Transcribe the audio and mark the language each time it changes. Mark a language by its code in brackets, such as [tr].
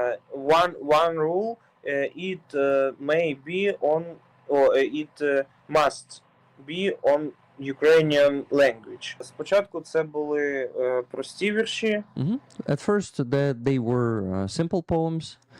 [en] One rule, it may be on, or it must be on Ukrainian language. [uk] Спочатку це були прості вірші. [en] At first they were simple poems.